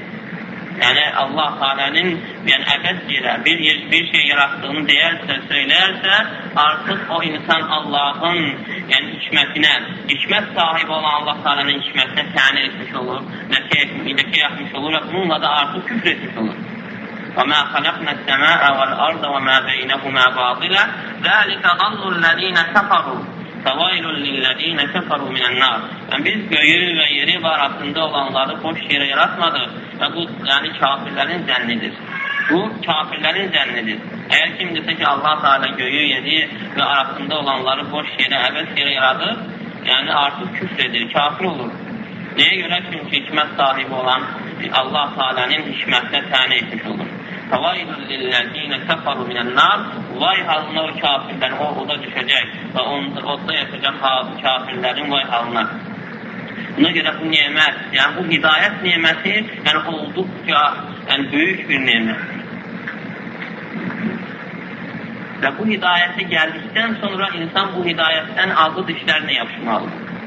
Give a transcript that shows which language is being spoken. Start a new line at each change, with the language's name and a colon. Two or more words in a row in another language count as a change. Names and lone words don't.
Azerbaijani: Yəni Allah Teala'nın əbəs yerə bir şey yaratdığını deyərsə, söyləyərsə, artıq o insan Allahın hikmətinə, hikmət sahibi olan Allah Teala'nın hikmətinə təmin etmiş olur, ləkə yapmış olur və bununla da artıq küfr etmiş olur.
Arabic: وَمَا خَلَقْنَا السَّمَاءَ وَالْأَرْضَ وَمَا بَيْنَهُمَا بَاطِلًا ذَلِكَ ظَنُّ الَّذ۪ينَ كَفَرُوا فَوَيْلٌ لِلَّذ۪ينَ كَفَرُوا مِنَ النَّارِ.
Azerbaijani: Biz göyü və yeri və arasında olanları boş yerə yaratmadıq və bu kafirlərin zənnidir. Bu kafirlərin zənnidir. Əgər kim desə ki, Allah Teala göyü, yeri və arasında olanları boş yerə, əbəs yerə yaradır, artıq küfr edir, kafir olur. Nəyə görə? Çünki hikmət sahibi olan Allah Teala'nın hikmətinə təmin etmiş olur.
Arabic: فَوَيْلٌ لِلَّذ۪ينَ كَفَرُوا مِنَ النَّارِ.
Azerbaijani: Vay halına o kafirlər, o oda düşəcək və odda yapacaq kafirlərin vay halına. Buna görə bu nimət, bu hidayət niməti olduqca böyük bir nimət. Və bu hidayətə gəldikdən sonra insan bu hidayətdən aldığı dişlərinə yapışmalıdır.